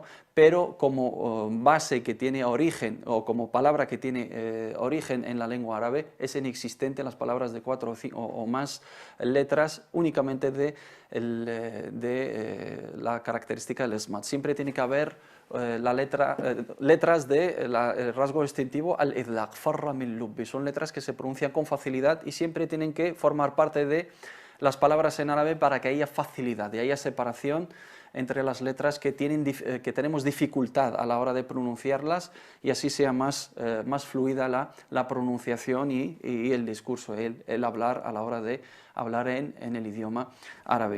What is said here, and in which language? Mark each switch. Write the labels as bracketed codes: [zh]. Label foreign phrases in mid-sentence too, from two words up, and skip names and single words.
[es] Pero como base que tiene origen, o como palabra que tiene origen en la lengua árabe, es inexistente en las palabras de 4 o más letras, únicamente de la característica del ismat. Siempre tiene que haber letras del rasgo distintivo al-idlaq, [ar] فر من لب. [es] Son letras que se pronuncian con facilidad y siempre tienen que formar parte de las palabras en árabe para que haya facilidad y haya separación entre las letras que tenemos dificultad a la hora de pronunciarlas, y así sea más fluida la pronunciación y el discurso, el hablar a la hora de hablar en el idioma árabe.